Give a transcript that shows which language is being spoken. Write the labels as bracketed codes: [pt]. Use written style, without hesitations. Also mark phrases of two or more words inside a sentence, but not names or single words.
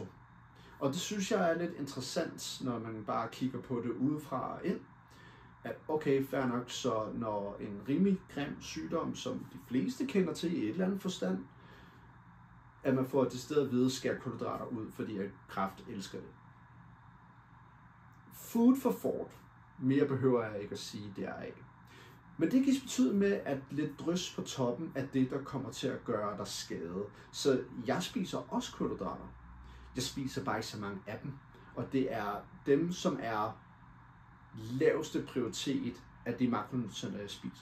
[da] Og det synes jeg er lidt interessant, når man bare kigger på det udefra og ind, at okay, fair nok, så når en rimelig grim sygdom, som de fleste kender til i et eller andet forstand, at man får det sted at vide, skære kulhydrater ud, fordi at kræft elsker det. [en] Food for thought. [da] Mere behøver jeg ikke at sige deraf. Men det kan betyde med, at lidt drys på toppen af det, der kommer til at gøre dig skade. Så jeg spiser også kulhydrater. Jeg spiser bare ikke så mange af dem. Og det er dem, som er laveste prioritet af de makronutrienter, jeg spiser.